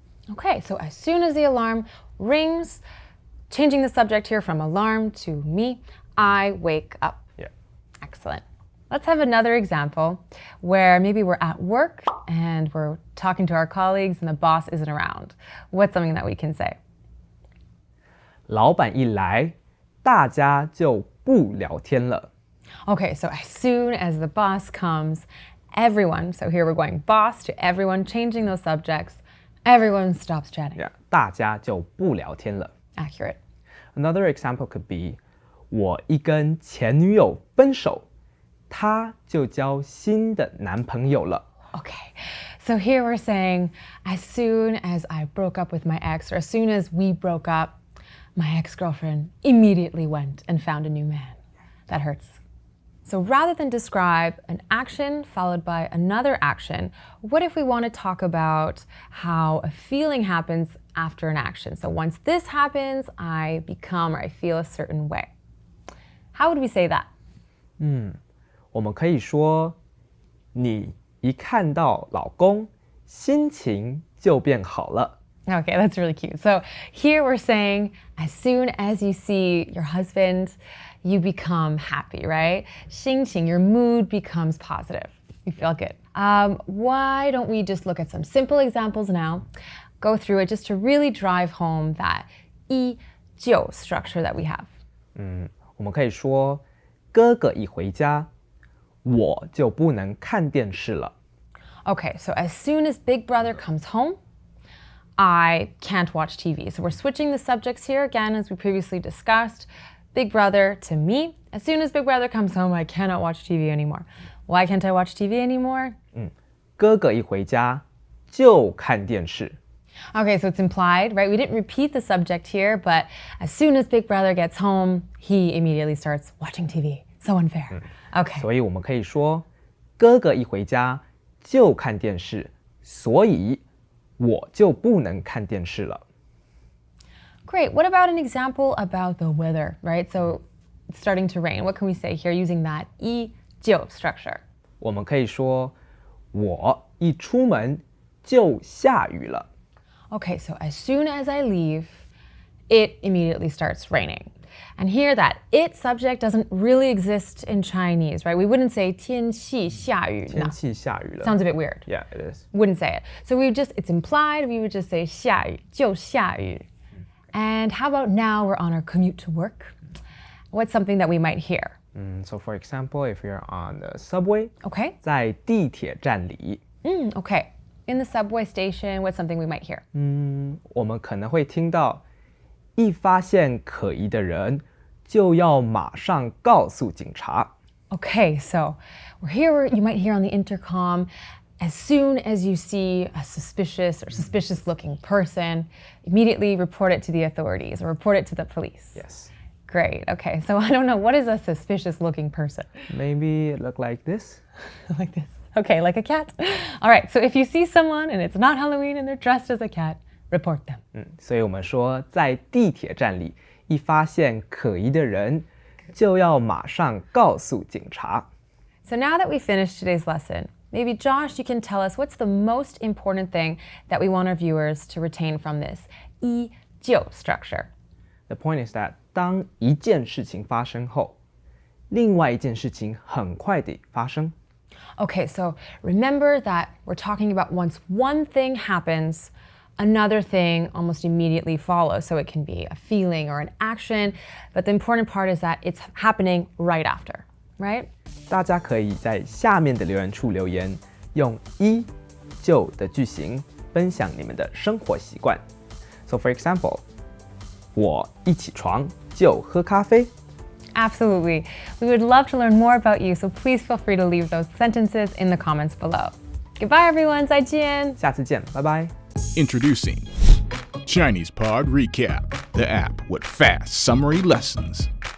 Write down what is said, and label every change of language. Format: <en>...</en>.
<en>Okay, so as soon as the alarm rings, changing the subject here from alarm to me, I wake up. Yeah. Excellent. Let's have another example where maybe we're at work and we're talking to our colleagues and the boss isn't around. What's something that we can say?</en> <zh>老板一来大家就不聊天了。</zh> <en>Okay, so as soon as the boss comes, everyone, so here we're going boss to everyone, changing those subjects, everyone stops chatting.</en> <zh>Yeah, 大家就不聊天了。</zh> <en>Accurate. Another example could be</en> <zh>我一跟前女友分手她就交新的男朋友了。</zh> <en>Okay, so here we're saying, as soon as I broke up with my ex, or as soon as we broke up, my ex-girlfriend immediately went and found a new man. That hurts. So rather than describe an action followed by another action, what if we want to talk about how a feeling happens after an action? So once this happens, I become or I feel a certain way. How would we say that?</en> <zh>我们可以说你一看到老公心情就变好了。</zh> <en>Okay, that's really cute. So here we're saying, as soon as you see your husband, you become happy, right? 心情, your mood becomes positive. You feel good. Why don't we just look at some simple examples now, go through it just to really drive home that 依旧 structure that we have.</en> <zh>我们可以说哥哥一回家我就不能看电视了。</zh> <en>Okay, so as soon as Big Brother comes home, I can't watch TV. So we're switching the subjects here again, as we previously discussed. Big Brother to me. As soon as Big Brother comes home, I cannot watch TV anymore. Why can't I watch TV anymore?</en> <zh>哥哥一回家就看电视。</zh> <en>Okay, so it's implied, right? We didn't repeat the subject here, but as soon as Big Brother gets home, he immediately starts watching TV. So unfair. Okay.</en> <zh>所以我们可以说哥哥一回家就看电视，所以我就不能看电视了。</zh> <en>Great. What about an example about the weather, right? So it's starting to rain. What can we say here using that 依旧 structure?</en> <zh>我们可以说，我一出门就下雨了。</zh> <en>Okay, so as soon as I leave, it immediately starts raining. And here that it subject doesn't really exist in Chinese, right? We wouldn't say</en> <zh>天气下雨. 天气下雨了。</zh> <en>Sounds a bit weird. Yeah, it is. Wouldn't say it. So it's implied, we would just say</en> <zh>下雨,就下雨.</zh> <en>And how about now we're on our commute to work? What's something that we might hear? So for example, if you're on the subway, Okay.</en> <zh>在地铁站里，</zh> <en>Okay. In the subway station, what's something we might hear?</en> <zh>我们可能会听到，一发现可疑的人，就要马上告诉警察。</zh> <en>Okay, so you might hear on the intercom, as soon as you see a suspicious looking person, immediately report it to the authorities or report it to the police. Yes. Great. Okay, so I don't know, what is a suspicious looking person? Maybe it look like this. Like this. Okay, like a cat. All right, so if you see someone and it's not Halloween and they're dressed as a cat, report them.</en> <zh>所以我们说，在地铁站里，一发现可疑的人，就要马上告诉警察。</zh> <en>So now that we finished today's lesson, maybe Josh, you can tell us what's the most important thing that we want our viewers to retain from this 依旧 structure. The point is that</en> <zh>当一件事情发生后，另外一件事情很快地发生。</zh> <en>Okay, so remember that we're talking about once one thing happens, another thing almost immediately follows. So it can be a feeling or an action, but the important part is that it's happening right after, right?</en> <zh>大家可以在下面的留言处留言，用依旧的句型分享你们的生活习惯。</zh> <en>So for example,</en> <zh>我一起床就喝咖啡。</zh> <en>Absolutely. We would love to learn more about you, so please feel free to leave those sentences in the comments below. Goodbye, everyone.</en> <zh>再见. 下次见，拜拜。</zh> <en>Introducing Chinese Pod Recap, the app with fast summary lessons.</en>